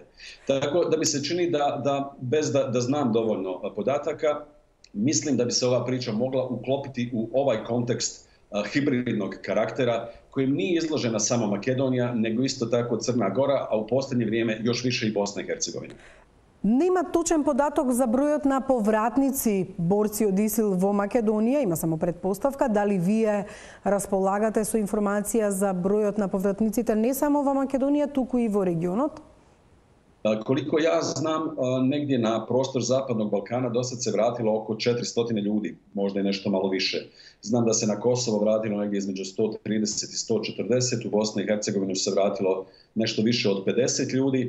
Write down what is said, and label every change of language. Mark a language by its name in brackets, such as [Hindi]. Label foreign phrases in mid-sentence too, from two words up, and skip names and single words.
[Bosnian] Tako da mi se čini da bez da znam dovoljno podataka, mislim da bi se ova priča mogla uklopiti u ovaj kontekst hibridnog karaktera kojim nije izložena samo Makedonija, nego isto tako Crna Gora, a u posljednje vrijeme još više i Bosna i Hercegovina. [Macedonian] Нема точен податок за бројот на повратници борци од ИСИЛ во Македонија, има само предпоставка. Дали вие располагате со информација за бројот на повратниците не само во Македонија, туку и во регионот? [Bosnian] Koliko ja znam, negdje na prostor Zapadnog Balkana do sad se vratilo oko 400 ljudi, možda i nešto malo više. Znam da se na Kosovo vratilo negdje između 130 i 140, u Bosni i Hercegovini se vratilo nešto više od 50 ljudi.